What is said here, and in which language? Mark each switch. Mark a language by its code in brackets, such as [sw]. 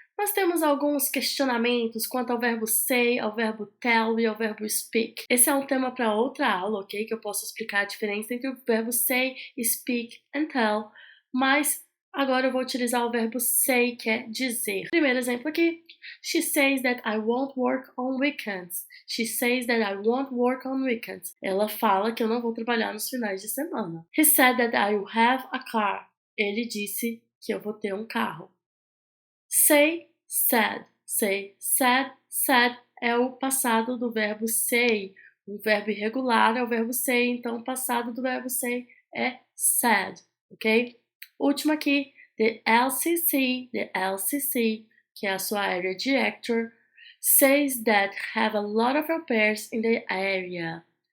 [pt] Nós temos alguns questionamentos quanto ao verbo say, ao verbo tell e ao verbo speak. Esse é um tema para outra aula, ok? Que eu posso explicar a diferença entre o verbo say, speak and tell. Mas agora eu vou utilizar o verbo say, que é dizer. Primeiro exemplo aqui. [en] She says that I won't work on weekends. She says that I won't work on weekends. [pt] Ela fala que eu não vou trabalhar nos finais de semana. [en] He said that I will have a car. [pt] Ele disse que eu vou ter um carro. Say, said. Say, said. Said é o passado do verbo say. O verbo irregular é o verbo say, então o passado do verbo say é said, ok? Último aqui, [en] the LCC, [pt] que é a sua [en] area director, says that have a lot of au pairs in the area.